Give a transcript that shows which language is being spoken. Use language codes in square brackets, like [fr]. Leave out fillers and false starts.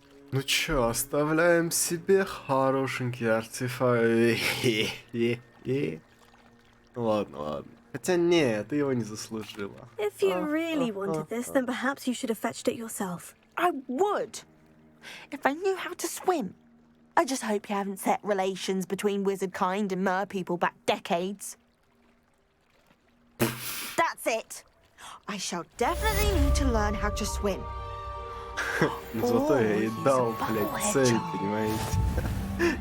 [ru] Ну чё, оставляем себе хорошенький артефакт. Ладно, ладно. Хотя не, ты его не заслужила. [en] If you really wanted this, then perhaps you should have fetched it yourself. I would. If I knew how to swim. I just hope you haven't set relations between wizard kind and mer people back decades. That's it. I shall definitely need to learn how to swim. [ru] Зато я и дал, блядь, цель, понимаете?